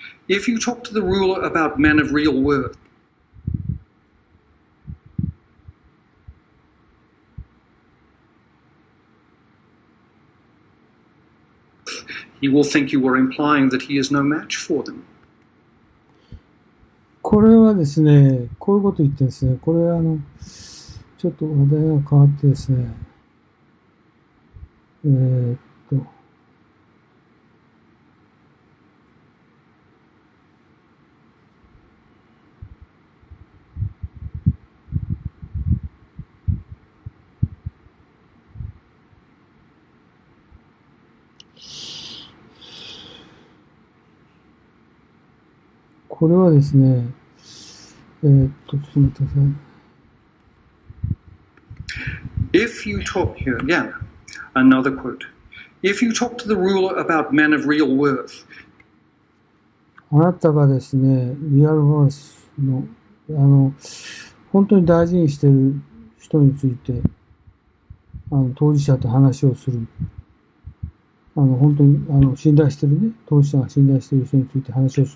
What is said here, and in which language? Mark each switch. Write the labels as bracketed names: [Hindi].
[English] If you talk to the ruler about men of real worth, he will think you are implying that he is no match for them. [Japanese] これはですね、こういうこと言ってるんですね。これちょっと話題が変わってですね。これはですね、ちょっと待ってください。 [English] If you talk, here again, another quote. If you talk to the ruler about men of real worth, [Japanese] あなたがですね、リアルワースの、本当に大事にしている人について、当事者と話をする。本当に、信頼してるね、当事者が信頼している人について話をす